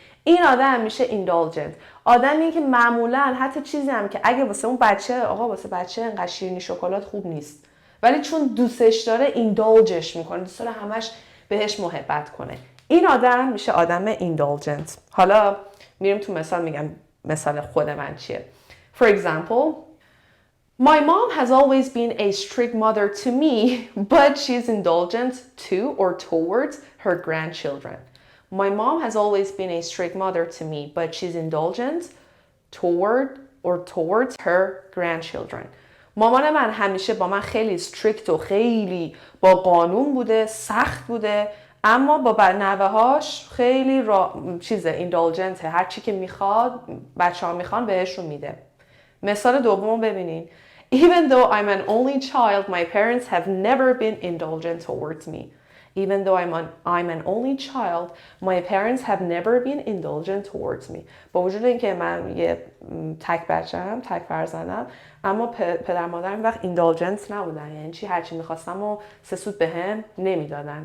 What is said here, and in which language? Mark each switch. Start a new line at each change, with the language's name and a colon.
Persian: این آدم میشه indulgent. آدمی که معمولا حتی چیزی هم که اگه واسه اون بچه، آقا واسه بچه انقدر شیرینی شکلات خوب نیست، ولی چون دوستش داره indulgeش میکنه، دوست داره همش بهش محبت کنه. این آدم میشه آدم indulgent. حالا میریم تو مثال، میگم مثال خود من چیه.
English: For example, my mom has always been a strict mother to me, but she's indulgent to or towards her grandchildren. My mom has always been a strict mother to me, but she's indulgent towards her grandchildren.
Persian: مامان من همیشه با من خیلی strict و خیلی با قانون بوده، سخت بوده، اما با نوه‌هاش خیلی indulgent، هر چی که میخواد بچه‌ها میخوان بهشون میده. مثال دومو ببینین.
English: Even though I'm an only child, my parents have never been indulgent towards me. Even though I'm an only child, my parents have never been indulgent towards me.
Persian: با وجود اینکه من یه تک بچه‌ام، تک فرزندم، اما پدر مادرم وقت indulgent نبودن. یعنی چی؟ هرچی میخواستم و سه سود بهم نمیدادن.